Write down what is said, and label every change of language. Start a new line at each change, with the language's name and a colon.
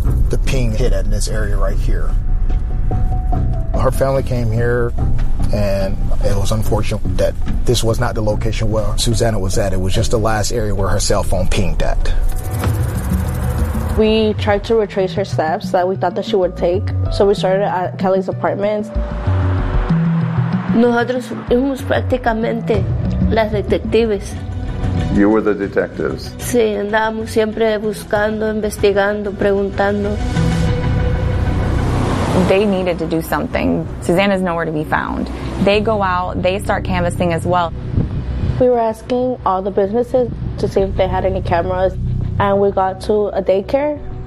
English: The ping hit in this area right here. Her family came here, and it was unfortunate that this was not the location where Susanna was at. It was just the last area where her cell phone pinged at. We tried to retrace her steps that we thought that she would take. So we started at Kelly's apartment.
Spanish: Nosotros fuimos prácticamente las detectives.
English: You were the detectives.
Spanish: Sí, andábamos siempre buscando, investigando, preguntando.
English: They needed to do something. Susanna's nowhere to be found. They go out, they start canvassing as well. We were asking all the businesses to see if they had any cameras, and we got to a daycare.